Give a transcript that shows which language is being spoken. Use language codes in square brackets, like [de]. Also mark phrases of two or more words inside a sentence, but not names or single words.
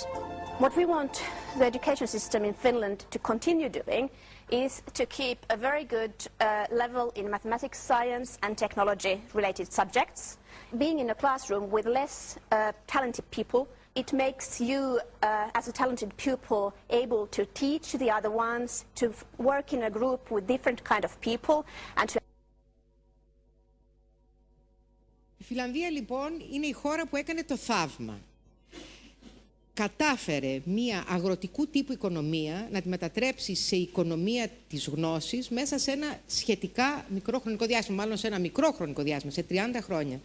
[en] What we want the education system in Finland to continue doing is to keep a very good level in mathematics, science and technology-related subjects. Being in a classroom with less talented people, it makes you, as a talented pupil, able to teach the other ones, to work in a group with different kind of people and to... [el] Η Φιλανδία λοιπόν είναι η χώρα που έκανε το θαύμα. Κατάφερε μια αγροτικού τύπου οικονομία να τη μετατρέψει σε οικονομία της γνώσης μέσα σε ένα σχετικά μικρό χρονικό διάστημα, μάλλον σε ένα μικρό χρονικό διάστημα, σε 30 χρόνια.